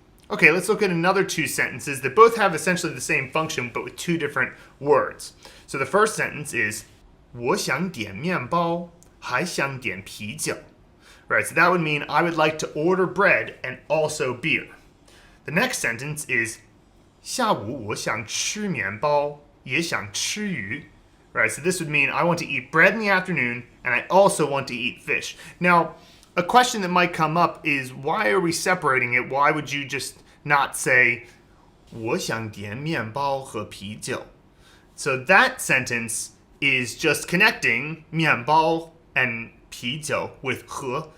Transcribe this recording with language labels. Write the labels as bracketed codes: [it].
[en] Okay, let's look at another two sentences that both have essentially the same function, but with two different words. So the first sentence is [zh] 我想点面包还想点啤酒. [en] Right, so that would mean I would like to order bread and also beer. The next sentence is [zh] 下午我想吃面包也想吃鱼. [en] Right, so this would mean I want to eat bread in the afternoon and I also want to eat fish. Now, a question that might come up is, why are we separating it? Why would you just not say [zh] 我想点面包和啤酒? [en] So that sentence is just connecting 面包 and 啤酒 with 和.